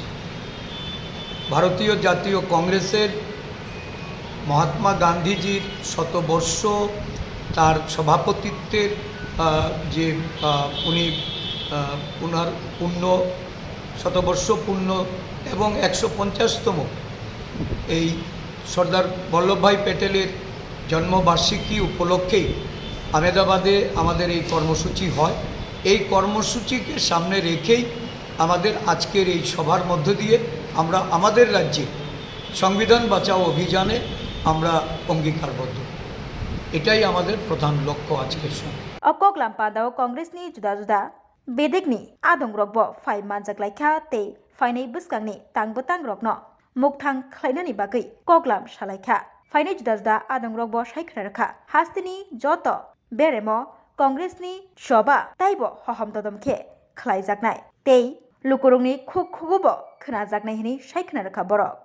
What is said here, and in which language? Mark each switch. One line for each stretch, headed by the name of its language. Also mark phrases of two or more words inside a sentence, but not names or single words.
Bangla: ভারতীয় জাতীয় কংগ্রেসের মহাত্মা গান্ধীজির শতবর্ষ, তার সভাপতিত্বের যে উনি ওনার শতবর্ষ পূর্ণ এবং 150তম এই সর্দার বল্লভভাই প্যাটেলের জন্মবার্ষিকী উপলক্ষেই আহমেদাবাদে আমাদের এই কর্মসূচি হয়। এই কর্মসূচিকে সামনে রেখেই আমাদের আজকের এই সভার মধ্য দিয়ে আমরা আমাদের রাজ্যে সংবিধান বাঁচাও অভিযানে আমরা অঙ্গীকারবদ্ধ। এটাই আমাদের প্রধান লক্ষ্য আজকের সময়।
Kok Borok: Koglam Padao Congress ni juda-juda bedegni adong rokbo fai manjaklaikha te fainai buskangni tangbotang rokno mukthang khlainani bagui Koglam shalaikha fainai juda-juda adong rokbo saikhrarkha hastini joto beremo Congress ni shoba taibo hohom dodom-khe khlaijaknai tei lukurungni khuk-khugubo khnajaknai hini saikhnarkha borok।